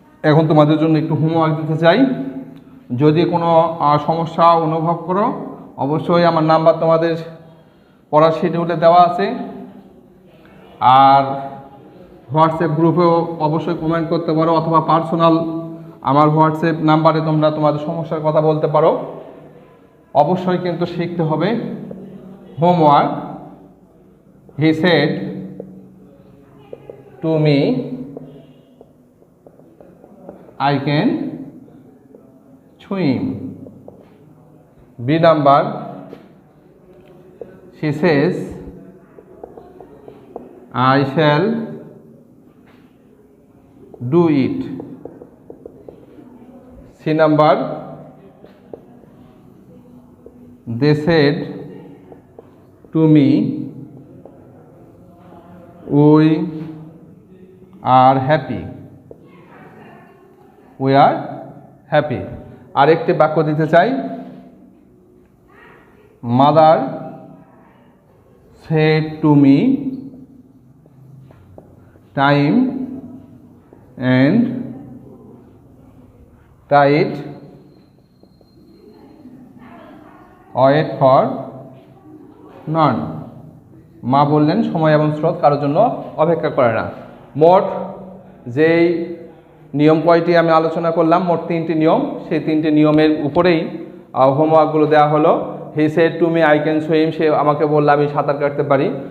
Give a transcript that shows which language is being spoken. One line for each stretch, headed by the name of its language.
Bangla: এখন তোমাদের জন্য একটু হোমওয়ার্ক দিতে চাই। যদি কোনো সমস্যা অনুভব করো অবশ্যই আমার নাম্বার তোমাদের পড়ার শিডিউলে দেওয়া আছে, আর হোয়াটসঅ্যাপ গ্রুপেও অবশ্যই কমেন্ট করতে পারো, অথবা পার্সোনাল আমার হোয়াটসঅ্যাপ নাম্বারে তোমরা তোমাদের সমস্যার কথা বলতে পারো। অবশ্যই কিন্তু শিখতে হবে।
English: Homework, he said to me I can swim. B number, she says I shall do it. C number, they said to me we are happy. We are happy.
Bangla: আরেকটি বাক্য দিতে চাই,
English: Mother said to me time and tide wait for none.
Bangla: মা বললেন সময় এবং স্রোত কারোর জন্য অপেক্ষা করে না। মোট যেই নিয়ম কয়টি আমি আলোচনা করলাম, মোট 3টি নিয়ম, সেই 3টি নিয়মের উপরেই হোমওয়ার্কগুলো দেওয়া হলো।
English: he said to me I can swim,
Bangla: সে আমাকে বললো আমি সাঁতার কাটতে পারি।